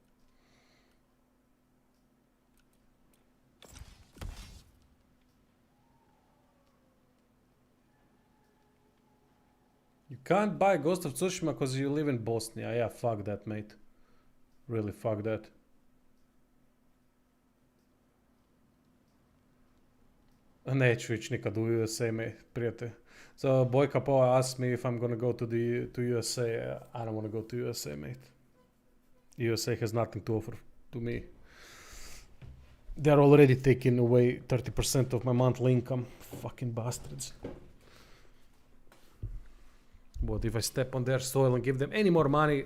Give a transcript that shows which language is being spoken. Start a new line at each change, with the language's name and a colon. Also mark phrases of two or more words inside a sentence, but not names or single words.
English: You can't buy Ghost of Tsushima because you live in Bosnia. Yeah, fuck that, mate. Really, fuck that.
Serbian: Neću ići nikad u USA, prijatelj.
English: So Bojka Poa asked me if I'm gonna go to USA. I don't want to go to USA, mate. USA has nothing to offer to me. They're already taking away 30% of my monthly income. Fucking bastards. What if I step on their soil and give them any more money?